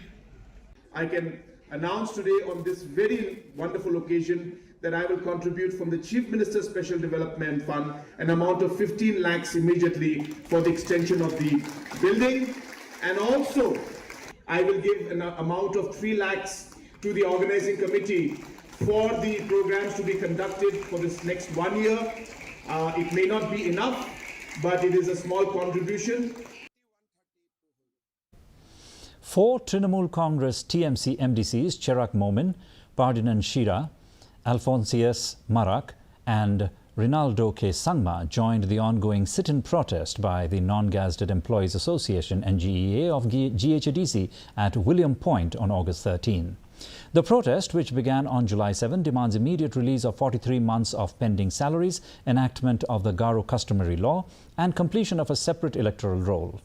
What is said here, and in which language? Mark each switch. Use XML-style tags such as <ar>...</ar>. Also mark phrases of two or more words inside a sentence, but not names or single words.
<en>I can announce today on this very wonderful occasion that I will contribute from the Chief Minister's Special Development Fund an amount of 15 lakhs immediately for the extension of the building, and also I will give an amount of 3 lakhs to the organizing committee for the programs to be conducted for this next 1 year. It may not be enough, but it is a small contribution. 4 Trinamool Congress TMC MDCs, Cherak Momin, Pardinan Shira, Alphonsius Marak and Rinaldo K. Sangma joined the ongoing sit-in protest by the Non-Gazetted Employees Association NGEA of GHADC at William Point on August 13. The protest, which began on July 7, demands immediate release of 43 months of pending salaries, enactment of the Garo customary law and completion of a separate electoral roll.</en>